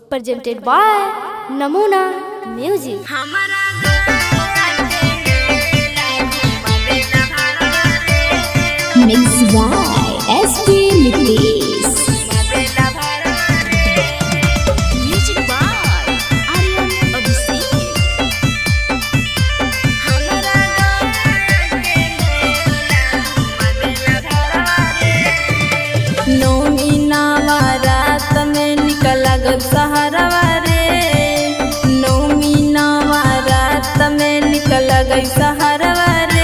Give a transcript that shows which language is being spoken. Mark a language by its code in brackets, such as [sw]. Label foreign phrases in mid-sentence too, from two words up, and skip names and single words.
[en] presented by Namuna Music. Mixed by SP Niklesh. Music by Aryan Abhishek. [bho] नौमी नवरात में निकल गल सहरवा रे। नौमी नवरात में निकल गई सहरवा रे।